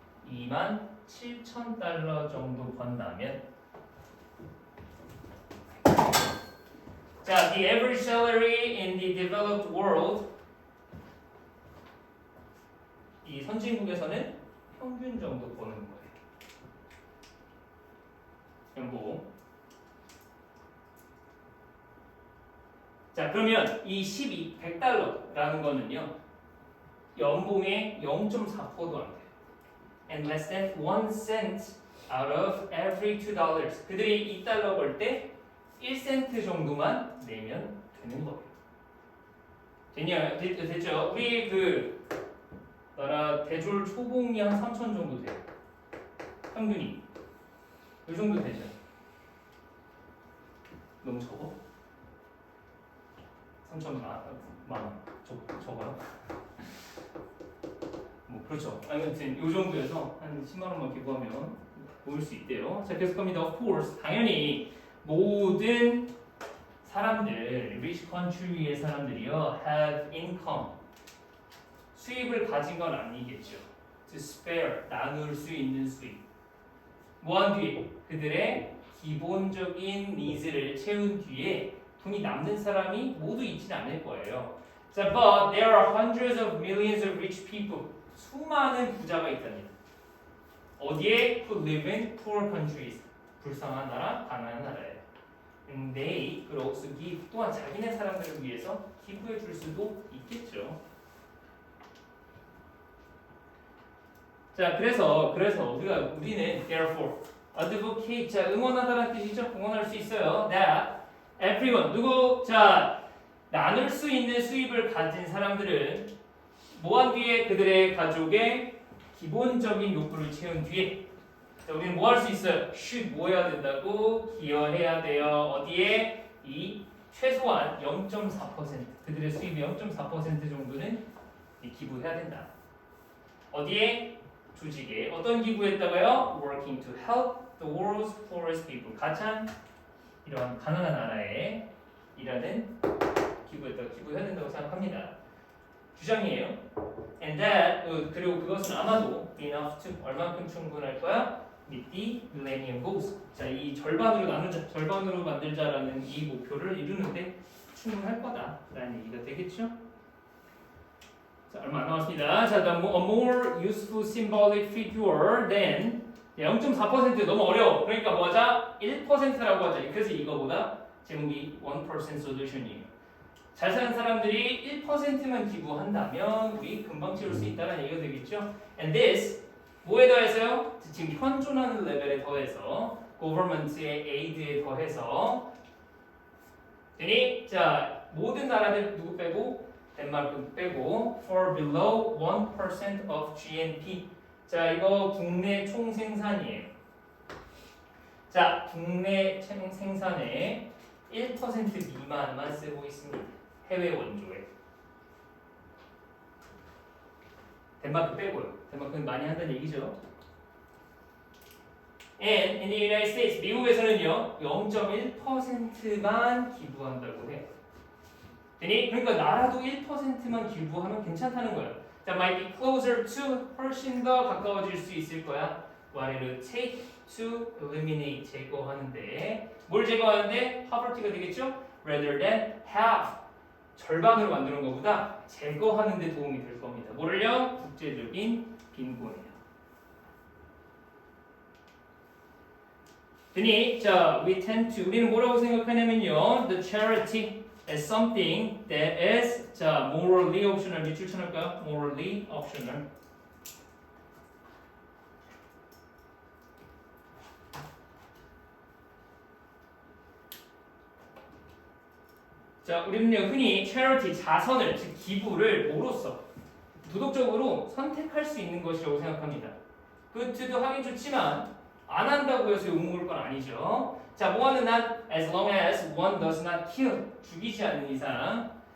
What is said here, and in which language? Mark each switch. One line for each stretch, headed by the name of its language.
Korean: 27,000달러 정도 번다면 자, the average salary in the developed world 이 선진국에서는 평균 정도 버는 거예요. 연봉. 자, 그러면 이 100달러라는 거는요. 연봉의 0.4%도 안 돼요.
English: And less than 1 cent out of every $2.
Korean: 그들이 2달러 벌 때 1센트 정도만 내면 되는 거예요. 됐죠? 우리 그 나라 대졸 초봉이 한 3천 정도 돼요. 평균이. 이 정도 되죠. 너무 적어? 3천만 원. 적어요? 뭐 그렇죠. 아무튼 이 정도에서 한 10만 원만 기부하면 모일 수 있대요. 자, 계속 갑니다. Of course, 당연히 모든 사람들, rich country의 사람들이요, have income, 수입을 가진 건 아니겠죠. To spare, 나눌 수 있는 수입. 뭐한 뒤에 그들의 기본적인 니즈를 채운 뒤에 돈이 남는 사람이 모두 있지는 않을 거예요.
English: 자, but there are hundreds of millions of rich people.
Korean: 수많은 부자가 있답니다. 어디에?
English: Who live in poor countries.
Korean: 불쌍한 나라, 가난한 나라예요.
English: And they could also give.
Korean: 또한 자기네 사람들을 위해서 기부해 줄 수도 있겠죠. 자, 그래서 우리는 therefore advocate. 자, 응원하다라는 뜻이죠. 응원할 수 있어요.
English: That everyone 누구?
Korean: 자, 나눌 수 있는 수입을 가진 사람들은 뭐한 뒤에 그들의 가족의 기본적인 욕구를 채운 뒤에 자, 우리는 뭐 할 수 있어요? should 뭐 해야 된다고? 기여해야 돼요. 어디에? 이 최소한 0.4% 그들의 수입의 0.4% 정도는 기부해야 된다. 어디에? 조직에. 어떤 기부했다고요?
English: Working to help the world's poorest people.
Korean: 가장 이러한 가난한 나라에 일하는 기부해야 된다고 생각합니다. 주장이에요. And that 그리고 그것은 아마도 enough to 얼만큼 충분할 거야?
English: Meet the millennium goals.
Korean: 자, 이 절반으로 나누자, 절반으로 만들자라는 이 목표를 이루는데 충분할 거다라는 얘기가 되겠죠? 자, 얼마 안 남았습니다.
English: 자, a more useful symbolic figure than 0.4% 너무 어려워.
Korean: 그러니까 뭐 하자? 1%라고 하자. 그래서 이거보다 제목이 1% solution이에요. 잘 사는 사람들이 1%만 기부한다면 우리 금방 채울 수 있다는 얘기가 되겠죠. And this 뭐에 더해서요? 지금 현존하는 레벨에 더해서 government의 aid에 더해서 되니 자 모든 나라들 누구 빼고 덴마크 빼고 for below 1% of GNP. 자 이거 국내 총생산이에요. 자 국내 생산의 1% 미만만 쓰고 있습니다. 해외 원조에. 덴마크 빼고요. 덴마크는 많이 한다는 얘기죠.
English: And in the United States, 미국에서는요 0.1%만 기부한다고 해요.
Korean: 그러니까 나라도 1%만 기부하면 괜찮다는 거예요. 자, might be closer to 훨씬 더 가까워질 수 있을 거야.
English: What it would take to eliminate 제거하는데 뭘 제거하는데 poverty가 되겠죠?
Korean: Rather than half 절반으로 만드는 것보다 제거하는 데 도움이 될 겁니다. 뭐를요? 국제적인 빈곤이요. 드니 자, 우리는 뭐라고 생각하냐면요.
English: The charity is something that is 자, morally optional.
Korean: 밑줄 쳐놓을까요? Morally optional. 자, 우리는요 흔히 charity 자선을 즉 기부를 뭐로써 도덕적으로 선택할 수 있는 것이라고 생각합니다. good to 도 하긴 좋지만 안 한다고 해서 욕먹을 건 아니죠. 자, 뭐하는 한 as long as one does not kill 죽이지 않는 이상.